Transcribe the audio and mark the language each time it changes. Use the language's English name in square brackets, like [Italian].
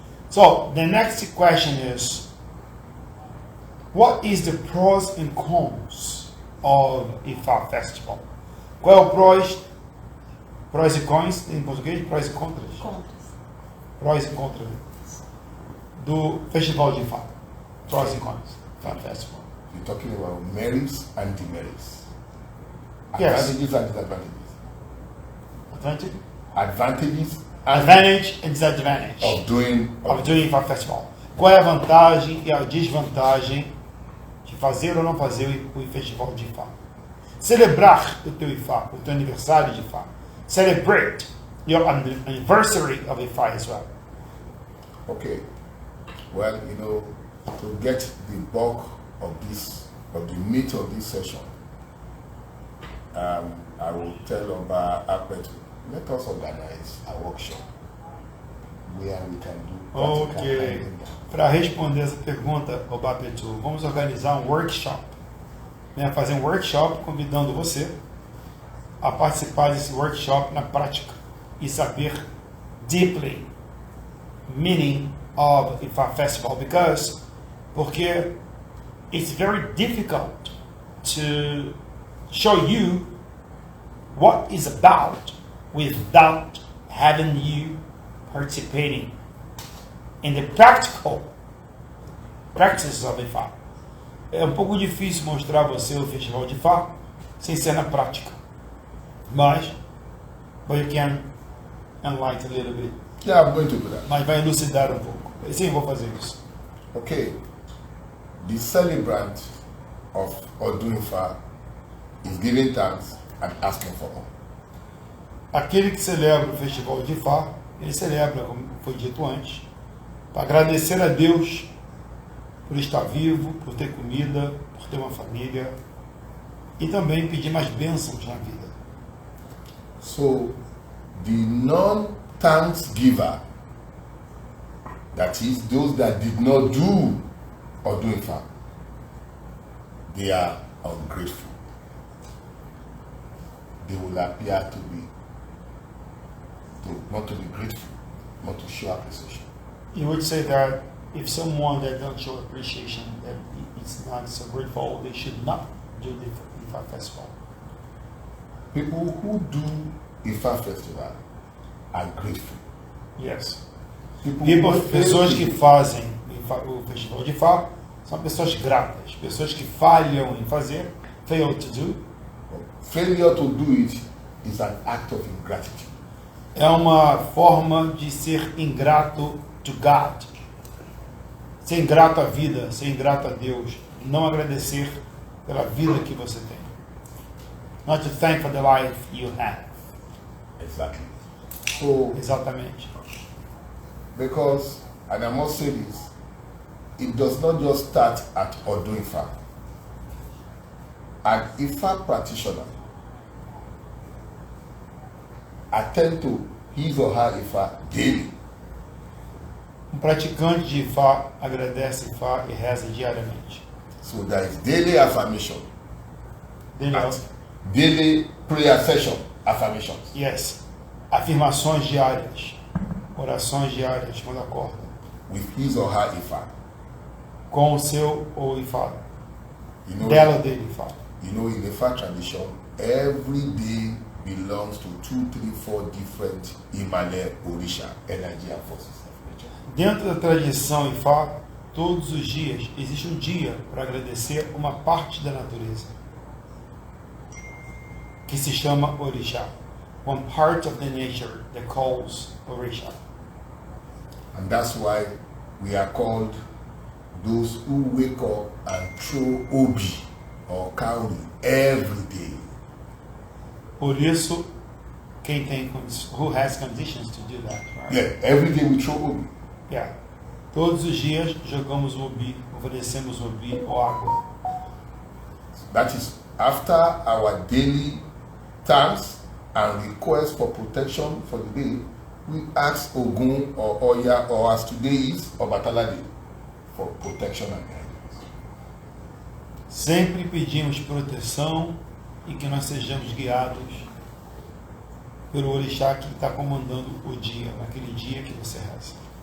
[English] So, the next question is, what is the pros and cons of IFA Festival? [Portuguese] Qual é o prós e cons, em português, prós e contras? Contras. Prós e contras do Festival de IFA. Prós e cons, IFA Festival. [English] You're talking about merits and demerits. Yes. Advantages and disadvantages. Advantage? Advantages and Advantage and disadvantage of doing of doing IFA Festival. [Portuguese] Qual é a vantagem e a desvantagem de fazer ou não fazer o festival de IFA? Celebrar o teu IFA, o teu aniversário de IFA. [English] Celebrate your anniversary of IFA as well. Okay. Well, you know, to get the bulk of the meat of this session, I will tell Oba Akwetu, let us organize a workshop where we can do practical Ok. handling. [Portuguese] Para responder essa pergunta, Obapetu, vamos organizar um workshop. Né? Fazer um workshop convidando você a participar desse workshop na prática e saber [English] deeply meaning of IFA Festival porque it's very difficult to show you what is about without having you participating in the practical practices of IFA. [Portuguese] É um pouco difícil mostrar a você o festival de IFA sem ser na prática, [English] but you can enlighten a little bit. Yeah, I'm going to do that. [Portuguese] Mas vai elucidar um pouco. Sim, vou fazer isso. [English] Okay. The celebrant of Odunfa is giving thanks and asking for more. [Portuguese] Aquele que celebra o festival de IFA, ele celebra, como foi dito antes, para agradecer a Deus por estar vivo, por ter comida, por ter uma família e também pedir mais bênçãos na vida. [English] So, the non-thanks giver, that is, those that did not do Odunfa, they are ungrateful. They will appear not to be grateful, not to show appreciation. You would say that if someone that don't show appreciation, that it's not so grateful, they should not do the IFA festival. People who do IFA festival are grateful. Yes. People who are [Portuguese] Pessoas que [English] grateful [Portuguese] fazem o festival de IFA são pessoas gratas, pessoas que falham em fazer, [English] fail to do. Failure to do it is an act of ingratitude. [Portuguese] É uma forma de ser ingrato [English] to God. [Portuguese] Ser ingrato à vida, ser ingrato a Deus. Não agradecer pela vida que você tem. [English] Not to thank for the life you have. Exactly. So, [Portuguese] Exatamente. [English] because, and I must say this, it does not just start at Odu Ifa. An Ifa practitioner attend to his or her Ifa daily. [Portuguese] Um praticante de Ifá agradece Ifá e reza diariamente. [English] So there is daily affirmation, Daniel, daily prayer session affirmations. yes. [Portuguese] Afirmações diárias, orações diárias quando acorda, [English] With his or her Ifa. [Portuguese] com o seu ou Ifá, [English] You know, [Portuguese] dela ou dele Ifá. [English] you know, in the Ifa tradition, every day belongs to 2, 3, 4 different Imane Orisha energy and forces of nature. [Portuguese] Dentro da tradição Ifá, todos os dias existe um dia para agradecer uma parte da natureza, que se chama Orixá. [English] One part of the nature that calls Orixá. And that's why we are called those who wake up and throw obi or cowrie every day. [Portuguese] Por isso, quem tem [English] who has conditions to do that, right? Yeah, every day we throw obi. Yeah. [Portuguese] Todos os dias jogamos obi, oferecemos obi ou água. [English] That is after our daily thanks and request for protection for the day, we ask Ogun or Oya, or as today is Obatala Day, for protection and guidance. [Portuguese] Sempre pedimos proteção e que nós sejamos guiados pelo orixá que está comandando o dia, naquele dia que você reza.